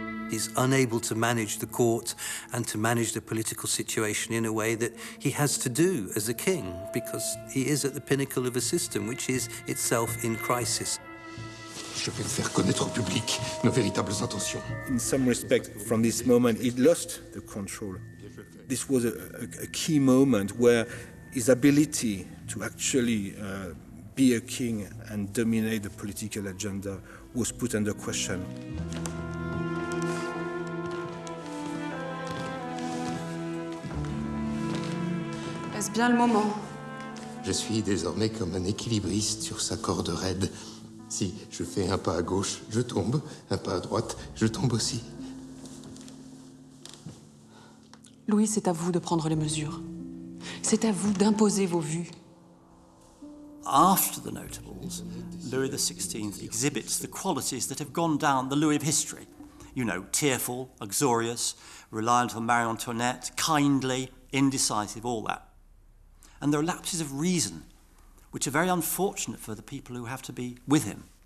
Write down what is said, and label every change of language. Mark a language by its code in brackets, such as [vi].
[en] He's unable to manage the court and to manage the political situation in a way that he has to do as a king, because he is at the pinnacle of a system which is itself in crisis. [fr] Je vais faire connaître au public nos véritables intentions. [en] In some respect, from this moment, he lost the control. This was a key moment where his ability to actually be a king and dominate the political agenda was put under question. [fr] Est-ce bien le moment? Je suis désormais comme un équilibriste sur sa corde raide. Si je fais un pas à gauche, je tombe, un pas à droite, je tombe aussi. Louis, c'est à vous de prendre les mesures. C'est à vous d'imposer vos vues. [en] After the Notables, Louis XVI exhibits the qualities that have gone down the Louis of history. You know, tearful, uxorious, reliant on Marie Antoinette, kindly, indecisive, all that. And there are lapses of reason, which are very unfortunate for the people who have to be with him.